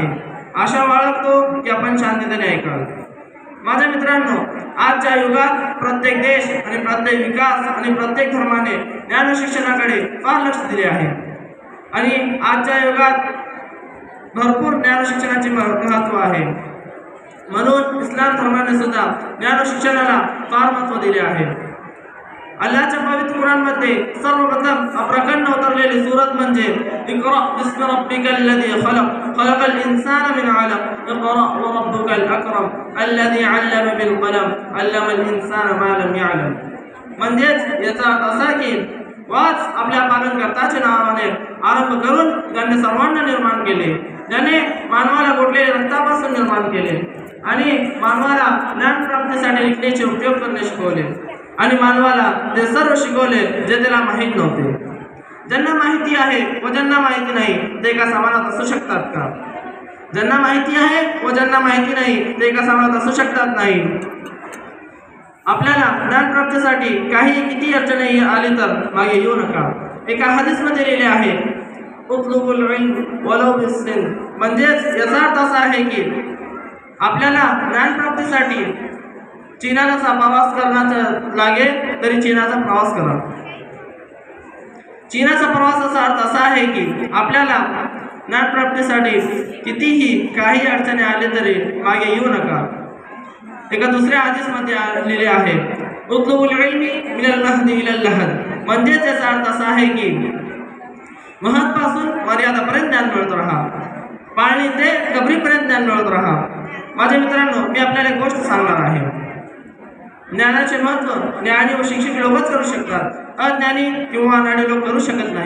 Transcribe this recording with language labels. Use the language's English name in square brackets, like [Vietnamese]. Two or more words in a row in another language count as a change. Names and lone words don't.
[Marathi] आशा बाळगतो की आपण शांततेने ऐकाल। माझ्या मित्रांनो, आजच्या युगात प्रत्येक देश आणि प्रत्येक विकास आणि प्रत्येक धर्माने ज्ञानशिक्षणाकडे फार लक्ष दिले आहे आणि आजच्या युगात भरपूर ज्ञानशिक्षणाचे महत्त्व आहे। म्हणून इस्लाम धर्माने सुद्धा ज्ञानशिक्षणाला फार महत्त्व दिले आहे। अल्लाहच्या पवित्र कुराणमध्ये सर्वप्रथम प्रकरण उतरलेली सूरत म्हणजे [Arabic] اقرأ باسم ربك الذي خلق خلق الإنسان من علق اقرأ وربك الأكرم الذي علم بالقلم علم الإنسان ما لم يعلم. [Marathi] म्हणजेच याचा अर्थ असा की वाच आपल्या पालनकर्त्याच्या नावाने आरंभ करून ज्याने सर्वांना निर्माण केले, ज्याने मानवाला गोठलेल्या रक्तापासून निर्माण केले आणि मानवाला ज्ञान प्राप्तीसाठी लिखण्याचे उपयोग करणे शिकवले आणि मानवाला ते सर्व शिकवले जे त्याला माहीत नव्हते। ज्यांना माहिती आहे व ज्यांना माहिती नाही ते एका समानात असू शकतात का? ज्यांना माहिती आहे व ज्यांना माहिती नाही ते एका समानात असू शकतात नाही। आपल्याला ज्ञान प्राप्तीसाठी काही किती अडचणी आली तर मागे येऊ नका। एका हदीसमध्ये लिहिले आहे [Arabic] اطلبوا العلم ولو بالصين. [Marathi] म्हणजेच याचा अर्थ असा आहे की आपल्याला ज्ञान प्राप्तीसाठी चीनाचा प्रवास करण्याचा लागेल तरी चीनाचा प्रवास करा। चीनाचा प्रवासाचा अर्थ असा आहे की आपल्याला ज्ञानप्राप्तीसाठी कितीही काही अडचणी आले तरी मागे येऊ नका। एका दुसऱ्या हदीसमध्ये लिहिले आहे [Arabic] اطلبوا العلم من المهد إلى اللحد. [Marathi] म्हणजेच याचा अर्थ असा आहे की महत्पासून मर्यादापर्यंत ज्ञान मिळत राहा, पाळणी ते कबरीपर्यंत ज्ञान मिळत राहा। माझ्या मित्रांनो, मी आपल्याला एक गोष्ट सांगणार आहे। ज्ञानाचे महत्त्व ज्ञानी व शिक्षक लोकच करू शकतात, अज्ञानी किंवा अनाडी लोक करू शकत नाही।